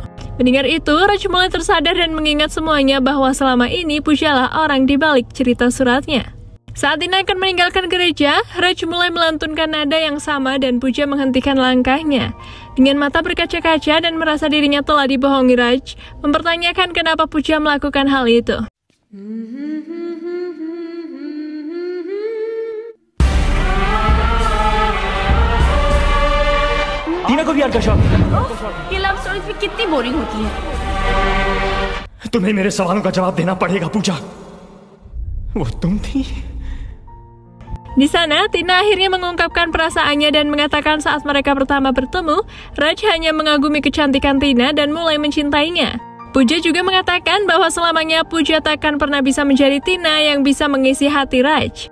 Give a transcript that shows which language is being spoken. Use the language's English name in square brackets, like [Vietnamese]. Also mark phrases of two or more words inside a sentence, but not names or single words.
[Indonesian] Mendengar itu, Raj mulai tersadar dan mengingat semuanya bahwa selama ini Pooja lah orang di balik cerita suratnya. Saat Tina akan meninggalkan gereja, Raj mulai melantunkan nada yang sama dan Pooja menghentikan langkahnya. Dengan mata berkaca-kaca dan merasa dirinya telah dibohongi, Raj mempertanyakan kenapa Pooja melakukan hal itu. [Hindi] टीना को भी यार का शौक है। ये [English] love stories [Hindi] भी कितनी बोरिंग होती है। तुम्हें मेरे सवालों का जवाब देना पड़ेगा पूजा। वो तुम थी? [Indonesian] Di sana, Tina akhirnya mengungkapkan perasaannya dan mengatakan saat mereka pertama bertemu, Raj hanya mengagumi kecantikan Tina dan mulai mencintainya. Pooja juga mengatakan bahwa selamanya Pooja takkan pernah bisa menjadi Tina yang bisa mengisi hati Raj.